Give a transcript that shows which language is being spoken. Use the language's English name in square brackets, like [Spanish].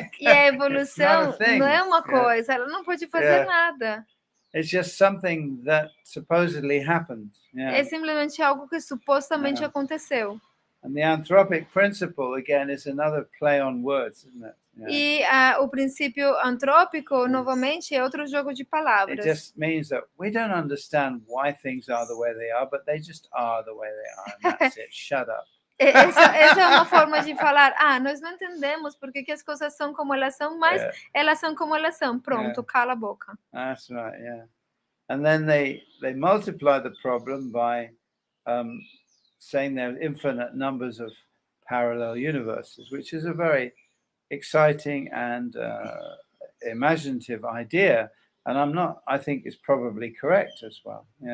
[Portuguese] E a evolução não é uma coisa, ela não pode fazer nada. [English] It's just something that supposedly happened. [Portuguese] É simplesmente algo que supostamente aconteceu. [English] And the anthropic principle, again, is another play on words, isn't it? [Portuguese] E o princípio antrópico, novamente, é outro jogo de palavras. [English] It just means that we don't understand why things are the way they are, but they just are the way they are, and that's it. Shut up. [Portuguese] Essa é uma forma de falar, nós não entendemos porque que as coisas são como elas são, mas elas são como elas são. Pronto, cala a boca. [English] That's right, yeah. And then they multiply the problem by saying there are infinite numbers of parallel universes, which is a very exciting and imaginative idea. And I think it's probably correct as well,